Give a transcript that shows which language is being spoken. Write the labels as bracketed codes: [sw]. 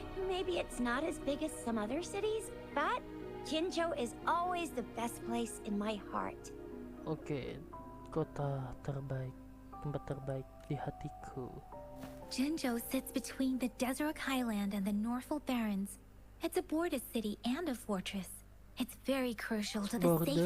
[en] Maybe it's not as big as some other cities, but Jinzhou is always the best place in my heart. [id] Oke, kota terbaik, tempat terbaik di hatiku. [en] Jinzhou sits between the Desert Highland and the Northful Barrens. It's a border city and a fortress. It's very crucial to the safety